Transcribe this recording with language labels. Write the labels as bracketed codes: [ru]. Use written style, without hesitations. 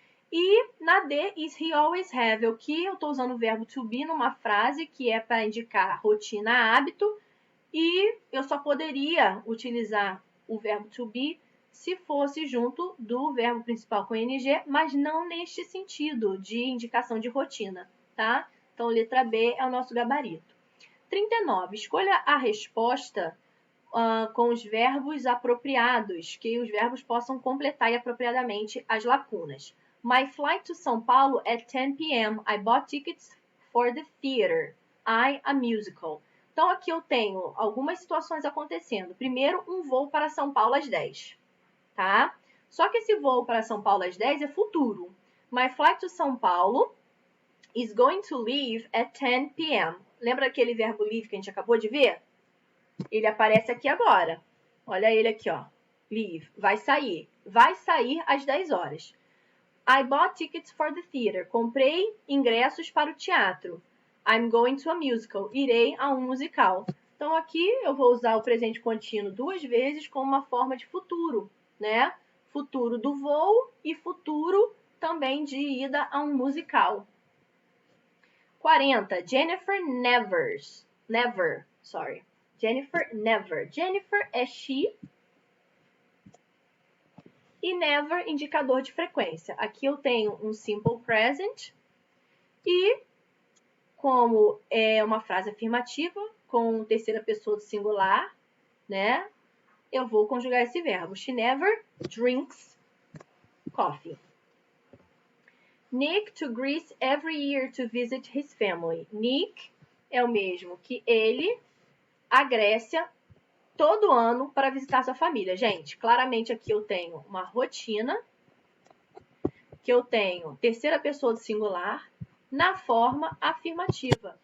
[pt] E na D, [en] is he always have? [pt] O que eu estou usando o verbo to be numa frase que é para indicar rotina, hábito, e eu só poderia utilizar o verbo to be se fosse junto do verbo principal com ing, mas não neste sentido de indicação de rotina, tá? Então, letra B é o nosso gabarito. 39. Escolha a resposta com os verbos apropriados, que os verbos possam completar apropriadamente as lacunas. [en] My flight to São Paulo at 10 p.m. I bought tickets for the theater. A musical. [pt] Então, aqui eu tenho algumas situações acontecendo. Primeiro, um voo para São Paulo às 10. Tá? Só que esse voo para São Paulo às 10 é futuro. [en] My flight to São Paulo is going to leave at 10 p.m. [pt] Lembra aquele verbo leave que a gente acabou de ver? Ele aparece aqui agora. Olha ele aqui, ó. Leave. Vai sair. Vai sair às 10 horas. [en] I bought tickets for the theater. [pt] Comprei ingressos para o teatro. [en] I'm going to a musical. [pt] Irei a um musical. Então, aqui eu vou usar o presente contínuo duas vezes como uma forma de futuro, né? Futuro do voo e futuro também de ida a um musical. 40. [en] Jennifer never. [pt] Jennifer é she. E never, indicador de frequência. Aqui eu tenho um simple present. E, como é uma frase afirmativa, com terceira pessoa do singular, né? Eu vou conjugar esse verbo. [en] She never drinks coffee. Nick to Greece every year to visit his family. [pt] Nick é o mesmo que ele, a Grécia, todo ano para visitar sua família. Gente, claramente aqui eu tenho uma rotina, que eu tenho terceira pessoa do singular, na forma afirmativa.